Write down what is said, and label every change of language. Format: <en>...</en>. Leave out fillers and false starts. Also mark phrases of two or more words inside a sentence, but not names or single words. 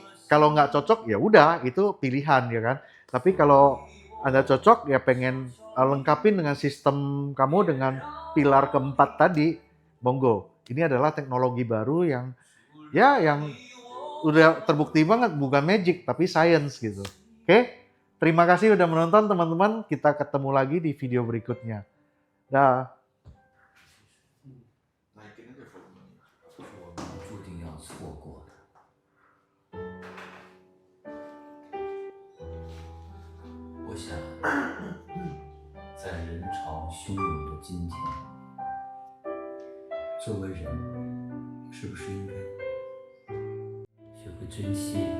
<id>Kalau nggak cocok ya udah, itu pilihan ya kan. Tapi kalau Anda cocok ya pengen lengkapin dengan sistem kamu dengan pilar keempat tadi, monggo. Ini adalah teknologi baru yang udah terbukti banget, bukan magic tapi science gitu. Oke? Terima kasih udah menonton teman-teman. Kita ketemu lagi di video berikutnya. Dah.</id> <zh>是我们注定要错过的。我想，在人潮汹涌的今天，作为人，是不是应该学会珍惜，</zh>